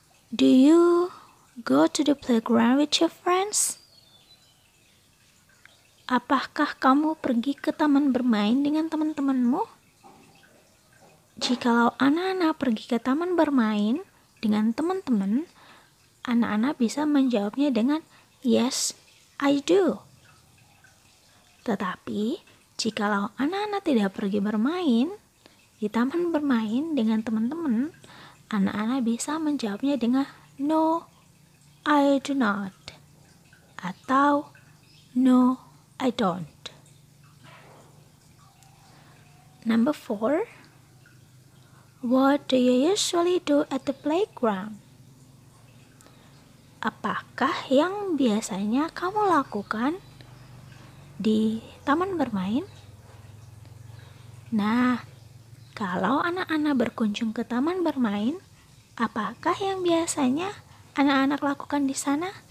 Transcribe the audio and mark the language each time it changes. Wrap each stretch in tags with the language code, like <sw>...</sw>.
<en>Do you go to the playground with your friends?</en> <id>Apakah kamu pergi ke taman bermain dengan teman-temanmu? Jikalau anak-anak pergi ke taman bermain dengan teman-teman, anak-anak bisa menjawabnya dengan</id> <en>yes, I do.</en> <id>Tetapi, jikalau anak-anak tidak pergi bermain di taman bermain dengan teman-teman, anak-anak bisa menjawabnya dengan</id> <en>no, I do not,</en> <id>atau</id> <en>no, I don't. Number 4. What do you usually do at the playground?</en> <id>Apakah yang biasanya kamu lakukan di taman bermain? Nah, kalau anak-anak berkunjung ke taman bermain, apakah yang biasanya anak-anak lakukan di sana?</id>